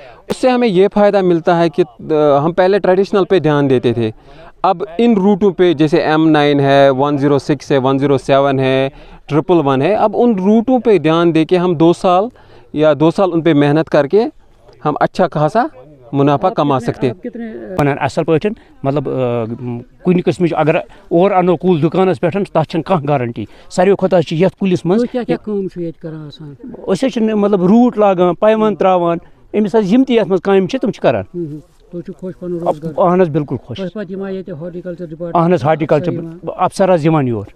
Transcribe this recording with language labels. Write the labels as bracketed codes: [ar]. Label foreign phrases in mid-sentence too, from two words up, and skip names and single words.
[ur] اس سے ہمیں یہ فائدہ ملتا ہے کہ ہم پہلے ٹریڈیشنل پہ دھیان دیتے تھے, اب ان روٹوں پہ جیسے M9 ہے, 106 ہے, 107 ہے, 111 ہے, اب ان روٹوں پہ دھیان دے کے ہم 2 سال ان پہ محنت کر کے ہم اچھا خاصا منافع کما سکتے ہیں. [ks] اصل پٲٹھۍ مطلب کُنہِ قٕسمٕچ اگر اور اَنو کُل دُکانَس پٮ۪ٹھ تَتھ چھَنہٕ کانٛہہ گارنٹی. ساروی کھۄتہٕ چھِ یَتھ کُلِس منٛز أسۍ حظ چھِ مطلب روٗٹ لاگان, پایونٛد ترٛاوان, أمِس حظ یِم تہِ یَتھ منٛز کامہِ چھِ تِم چھِ کران. اہن حظ بالکل خوش, اہن حظ [en] horticulture officer [ks] حظ یِوان یور.